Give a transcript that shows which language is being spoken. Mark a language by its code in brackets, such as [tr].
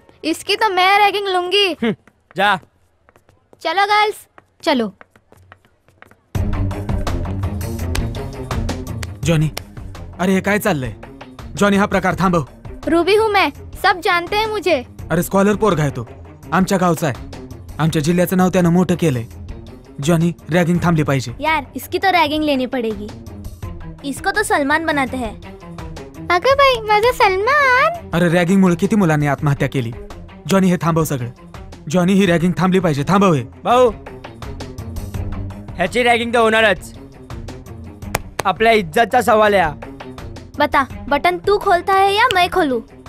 [hi] इसकी तो मैं रैगिंग लूंगी. जा. चलो गर्ल्स, चलो. [mr] जॉनी, अरे हे काय चाललंय? जॉनी, हा प्रकार थांबव. [hi] रूबी हूँ मैं, सब जानते हैं मुझे. [mr] अरे स्कॉलर पोरगा आहे तो. आमच्या गावचा आहे. आमच्या जिल्ह्याचं नाव त्यानं मोठं केलंय. जॉनी, रॅगिंग थांबली पाहिजे. [hi] यार, इसकी तो रैगिंग लेनी पड़ेगी. इसको तो सलमान बनाते हैं. [mr] अगं बाई, माझा सलमान. अरे रॅगिंग मुळे किती मुलांनी आत्महत्या केली. जॉनी, हे थांबव सगळं. जॉनी, ही रॅगिंग थांबली पाहिजे. थांबव हे. भाऊ, ह्याची रॅगिंग तर होणारच. आपल्या इज्जतचा सवाल आहे हा. [hi] बता, बटन तू खोलता है या मैं खोलूं?